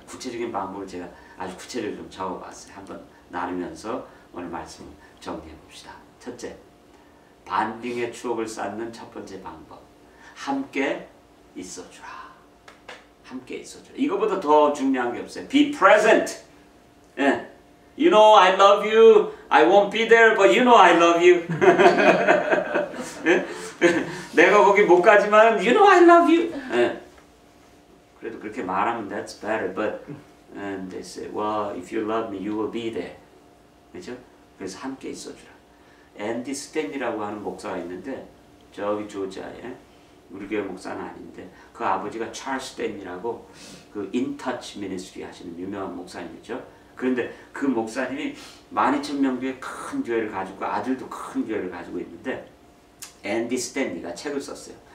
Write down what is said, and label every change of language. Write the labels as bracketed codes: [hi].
[ko] 구체적인 방법을 제가 아주 구체적으로 좀 적어봤어요. 한번 나누면서 오늘 말씀을 정리해 봅시다. 첫째, 반딩의 추억을 쌓는 첫 번째 방법. 함께 있어주라. 함께 있어주라. 이거보다 더 중요한 게 없어요. [en] Be present. 예. You know I love you. I won't be there, but you know I love you. [ko] 예? 내가 거기 못 가지만 [en] you know I love you. [ko] 예. 그래도 그렇게 말하면 [en] that's better, but and they say, well, if you love me, you will be there. [ko] 그렇죠? 그래서 함께 있어주라. 앤디 스탠리라고 하는 목사가 있는데 저기 조지아에 우리 교회 목사는 아닌데 그 아버지가 찰스 스탠리라고 그 인터치 미니스트리 하시는 유명한 목사님이죠. 그런데 그 목사님이 12,000명 교회 큰 교회를 가지고 아들도 큰 교회를 가지고 있는데 앤디 스탠리가 책을 썼어요.